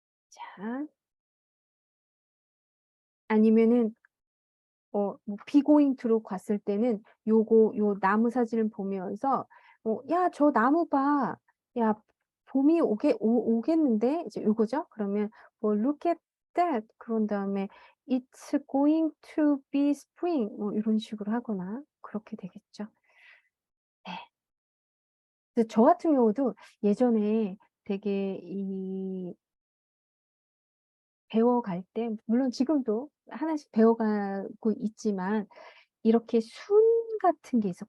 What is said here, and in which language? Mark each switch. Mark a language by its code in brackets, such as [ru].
[ko] 자, 아니면은 뭐 be going to로 갔을 때는 요 나무 사진을 보면서 야, 저 나무 봐. 야, 봄이 오겠는데? 이제 요거죠. 그러면 뭐 [en] look at that. [ko] 그런 다음에 [en] it's going to be spring. [ko] 뭐 이런 식으로 하거나 그렇게 되겠죠. 네. 근데 저 같은 경우도 예전에 되게 배워갈 때, 물론 지금도 하나씩 배워가고 있지만, 이렇게 순 같은 게 있어.